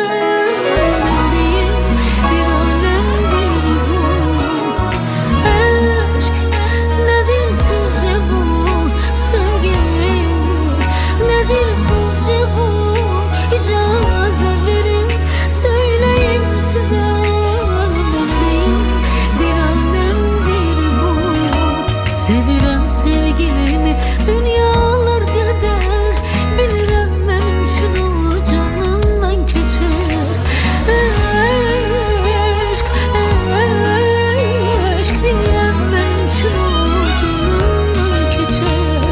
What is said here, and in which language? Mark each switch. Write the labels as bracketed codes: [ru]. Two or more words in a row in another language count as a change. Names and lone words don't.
[tr] Değil bir alemdir bu. Aşk nedir sizce bu? Sevgi nedir sizce bu? [az] İcazə verin [tr] söyleyin size. [az] Sevirəm sevgilimi dünyalar qədər, bilirəm mənim üçün o canımdan keçər. Aşk, bilirəm mənim üçün o canımdan keçər.